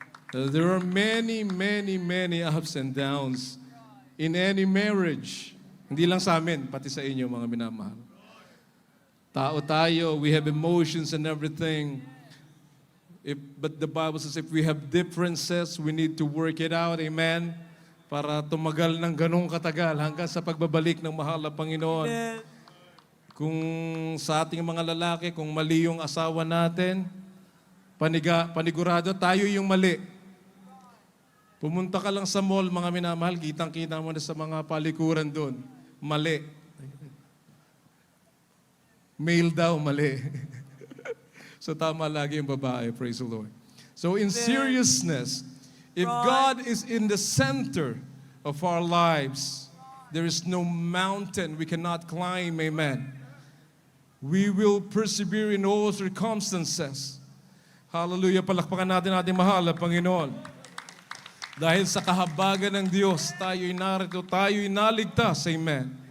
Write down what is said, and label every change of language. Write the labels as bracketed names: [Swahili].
[English] There are many, many, many ups and downs in any marriage. [Filipino] Hindi lang sa amin, pati sa inyo, mga minamahal. Tao tayo, [English] we have emotions and everything. But the Bible says if we have differences, we need to work it out. Amen. [Filipino] Para tumagal ng ganong katagal hanggang sa pagbabalik ng mahal na Panginoon. Amen. Kung sa ating mga lalaki, kung mali yung asawa natin, panigurado tayo yung mali. Pumunta ka lang sa mall, mga minamahal, kitang-kita mo na sa mga palikuran doon. Mali. Male daw, mali. So tama lagi yung babae, [English] praise the Lord. So in seriousness, if God is in the center of our lives, there is no mountain we cannot climb, amen. We will persevere in all circumstances. [Filipino] Hallelujah, palakpakan natin ating mahal na Panginoon. Dahil sa kahabagan ng Diyos, tayo'y narito, tayo'y naligtas, amen.